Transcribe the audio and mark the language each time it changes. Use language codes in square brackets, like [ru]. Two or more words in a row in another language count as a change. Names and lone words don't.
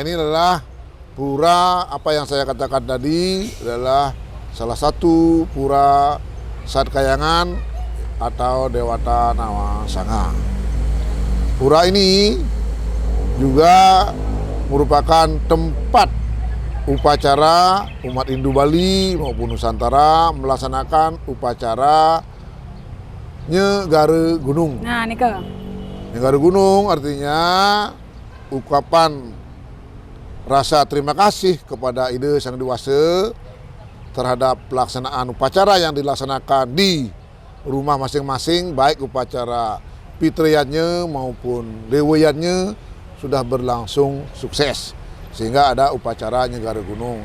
[id] ini adalah pura, apa yang saya katakan tadi adalah salah satu pura Sad Kayangan atau Dewata Nawasanga. Pura ini juga merupakan tempat upacara umat Hindu Bali maupun Nusantara melaksanakan upacara Nyegara Gunung. Nah, Nika. Nyegara Gunung artinya ungkapan rasa terima kasih kepada Ida Sang Dewasa terhadap pelaksanaan upacara yang dilaksanakan di rumah masing-masing, baik upacara fitriyatnya maupun dewayatnya sudah berlangsung sukses, sehingga ada upacara Nyegara Gunung.